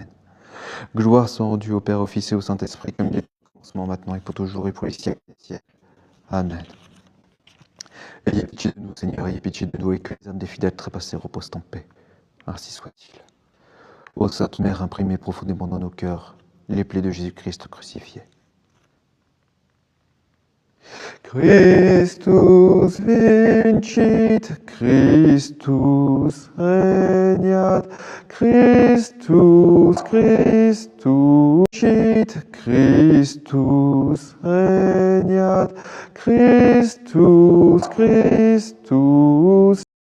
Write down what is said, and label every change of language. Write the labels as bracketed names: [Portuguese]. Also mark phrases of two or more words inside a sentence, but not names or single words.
[French] Gloire soit rendue au Père, au Fils et au Saint-Esprit, comme il est au commencement, maintenant et pour toujours et pour les siècles des siècles. Amen. Ayez pitié de nous, Seigneur, ayez pitié de nous, et que les âmes des fidèles trépassés reposent en paix. Ainsi soit-il. Ô Sainte Mère, imprimez profondément dans nos cœurs les plaies de Jésus-Christ crucifié. [Latin] Christus vincit, Christus regnat, Christus, Christus vincit, Christus regnat, Christus, Christus